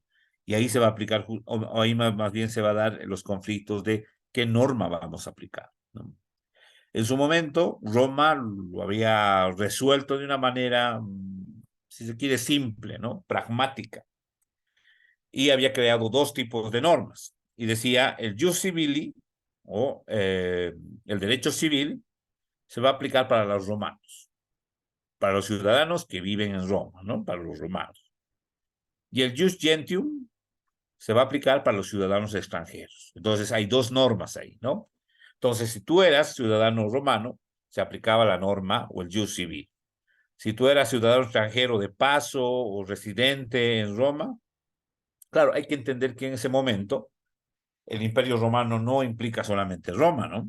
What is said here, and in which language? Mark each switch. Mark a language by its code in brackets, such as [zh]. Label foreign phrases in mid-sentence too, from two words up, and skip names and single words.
[es] Y ahí se va a aplicar, o ahí más bien se va a dar los conflictos de qué norma vamos a aplicar, ¿no? En su momento, Roma lo había resuelto de una manera, si se quiere, simple, ¿no? Pragmática. Y había creado dos tipos de normas. Y decía, el [la] jus civili, [es] o el derecho civil, se va a aplicar para los romanos, para los ciudadanos que viven en Roma, ¿no? Para los romanos. Y el [la] jus gentium [es] se va a aplicar para los ciudadanos extranjeros. Entonces hay dos normas ahí, ¿no? Entonces, si tú eras ciudadano romano, se aplicaba la norma o el [la] jus civil. [es] Si tú eras ciudadano extranjero de paso o residente en Roma, claro, hay que entender que en ese momento el Imperio Romano no implica solamente Roma, ¿no?